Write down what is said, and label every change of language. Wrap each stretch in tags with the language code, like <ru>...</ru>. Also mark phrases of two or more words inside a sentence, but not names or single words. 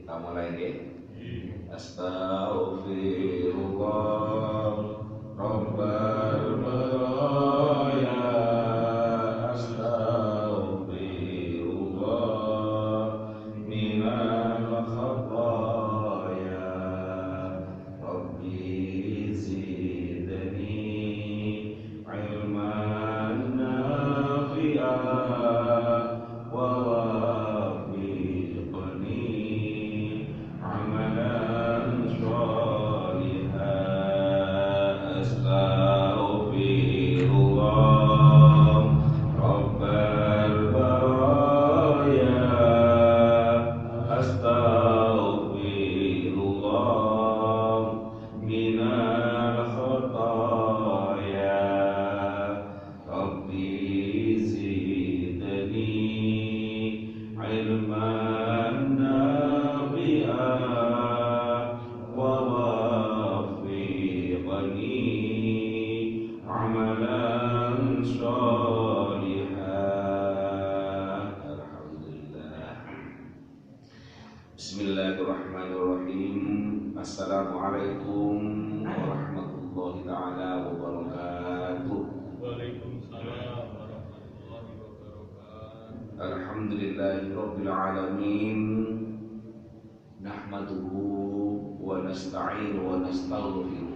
<jv>Mulai nggih.</jv> <ar>أستغفر الله رب البرايا. أستغفر الله من الخطايا. رب زدني علما نافعا ووفقني عملا صالحا. أستغفر الله رب البرايا. أستغفر الله من الخطايا. رب زدني علما نافعا ووفقني عملا صالحا. Alhamdulillah. Bismillahirrahmanirrahim. السلام عليكم ورحمة الله تعالى وبركاته. وعليكم السلام ورحمة الله وبركاته. الحمد لله رب العالمين. نحمده ونستعينه ونستغفره.</ar>